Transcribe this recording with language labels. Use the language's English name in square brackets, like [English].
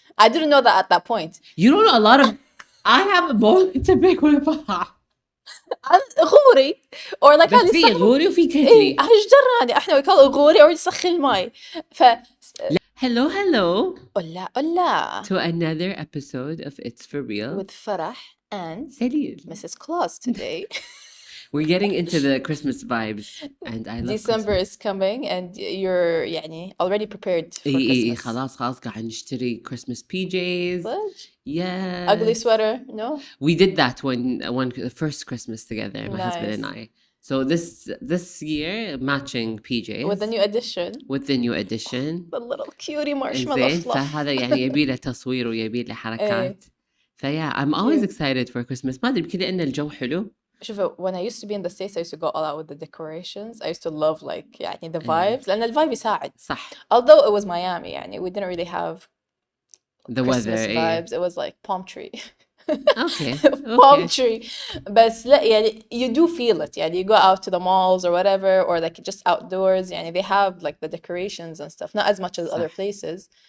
[English] I didn't know that at that point. You don't know a lot of... I have a bone to pick with [Arabic] غوري [English] or like [Arabic] بس هذه في غوري وفي ايه كتلي. هالجرة هذه احنا [English] we call it [Arabic] غوري or يسخن الماي. ف [English] Hello [Arabic] قلا قلا [English] to another episode of It's For Real with Farah and Salil. Mrs. Claus today. We're getting into the Christmas vibes and I love December Christmas. is coming and you're [Arabic] يعني [English] already prepared for [Arabic] إيه [English] Christmas. [Arabic] خلاص قاعد نشتري [English] Christmas PJs. What? Yes. Ugly sweater? No? We did that when the first Christmas together, my husband and I. So this year, matching PJs. With the new edition. With the new edition. The little cutie marshmallow [Arabic] إنزين [English] fluff. [Arabic] فهذا يعني يبي له تصوير ويبي له حركات. فيا [English] I'm always excited for Christmas. [Arabic] ما أدري يمكن لأن الجو حلو. شوف [English] when I used to be in the States I used to go all out with the decorations. I used to love like [Arabic] يعني [English] the vibes [Arabic] لأن الvibe يساعد. صح. [English] Although it was Miami [Arabic] يعني [English] we didn't really have the Christmas weather vibes. It was like palm tree. Okay. Palm tree. [Arabic] بس لا يعني [English] you do feel it [Arabic] يعني [English] you go out to the malls or whatever or like just outdoors يعني they have like the decorations and stuff not as much as other places.